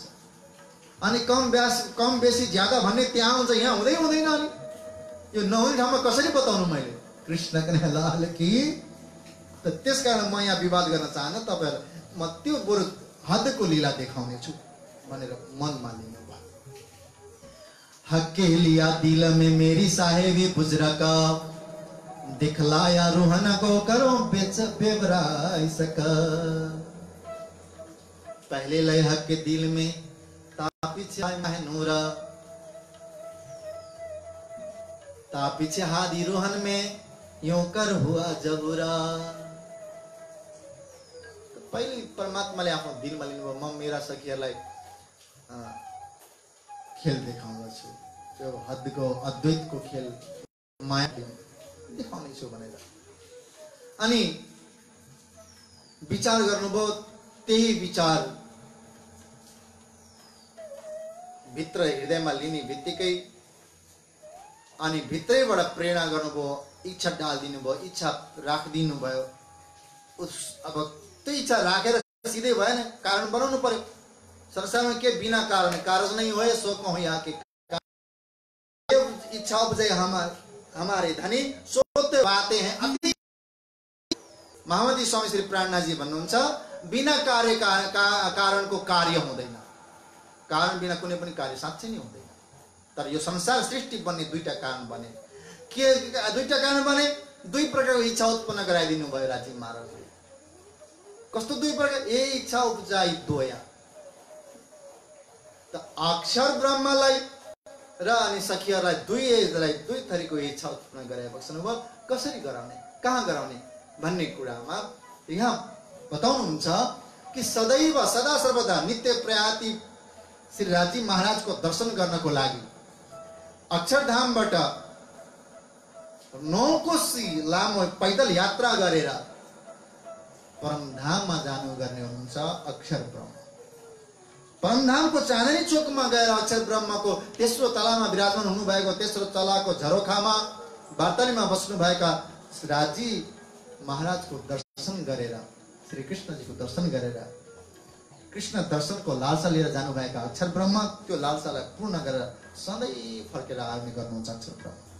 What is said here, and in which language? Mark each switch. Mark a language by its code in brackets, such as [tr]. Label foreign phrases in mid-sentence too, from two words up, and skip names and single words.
[ne] अनि कम बेसी ज्यादा भन्ने त्यहाँ हुन्छ, यहाँ हुँदै हुँदैन। अनि यो नहुने ठाउँमा कसरी बताउनु मैले? कृष्ण कन्हैया कि त त्यसकारण म यहाँ विवाद गर्न चाहन्न। तपाईँहरू म त्यो बरु हदको लीला देखाउने छु भनेर मनमा लिनु भयो। [hi] हक्के लिया दिल में मेरी साहेबी बुजरा का, दिखलाया रूहन को करो बेबराई सका। पहले लय हक के दिल में तापीछे महनूरा, तापीछे हादी रूहन में यूं कर हुआ जबुरा। [ne] पहिले परमात्माले आफ्नो दिलमा लिनुभयो। म मेरा सखीहरूलाई खेल देखाउँदछु, त्यो हदको अद्वैतको खेल माया देखाउने छु भनेर। अनि विचार गर्नुभयो। त्यही विचार भित्र हृदयमा लिने बित्तिकै अनि भित्रैबाट प्रेरणा गर्नुभयो, इच्छा डालिदिनु भयो, इच्छा राखिदिनु भयो। अब त्यो इच्छा राखेर सिधै भएन, कारण बनाउनु पर्यो। [hi] संसारमा के बिना कारण, कारण नहीं हो सो कहूं यहाँ के इच्छा उपजे हमारे धनी सोते बातें हैं अति। [ne] महामती स्वामी श्री प्राणनाथ जी भन्नुहुन्छ बिना कार्य कारणको कार्य हुँदैन। कारण बिना कुनै पनि कार्य साँच्चै नै हुँदैन। तर यो संसार सृष्टि बन्ने दुईटा कारण बने। के दुईटा कारण बने? दुई प्रकारको इच्छा उत्पन्न गराइदिनु भयो राजी महाराजले। कस्तो दुई प्रकार? ए [hi] इच्छा उपजाई दोया। [ne] त अक्षर ब्रह्मलाई र अनि सखीहरूलाई दुई थरीको इच्छा उत्पन्न गराएको छनुभयो। कसरी गराउने, कहाँ गराउने भन्ने कुरामा यहाँ बताउनुहुन्छ कि सदैव सदा सर्वदा नित्य प्रयाति श्री राजी महाराजको दर्शन गर्नको लागि अक्षरधामबाट 9 कोशी लामो पैदल यात्रा गरेर परमधाममा जानु गर्ने हुनुहुन्छ अक्षर ब्रह्म। परमधामको चाँदनी चोकमा गएर अक्षर ब्रह्मको तेस्रो तलामा विराजमान हुनुभएको तेस्रो तलाको झरोखामा वार्तालीमा बस्नुभएका राजी महाराजको दर्शन गरेर, श्री कृष्णजीको दर्शन गरेर, कृष्ण दर्शनको लालसा लिएर जानुभएका अक्षर ब्रह्म त्यो लालसालाई पूर्ण गरेर सधैँ फर्केर आउने गर्नुहुन्छ अक्षर ब्रह्म।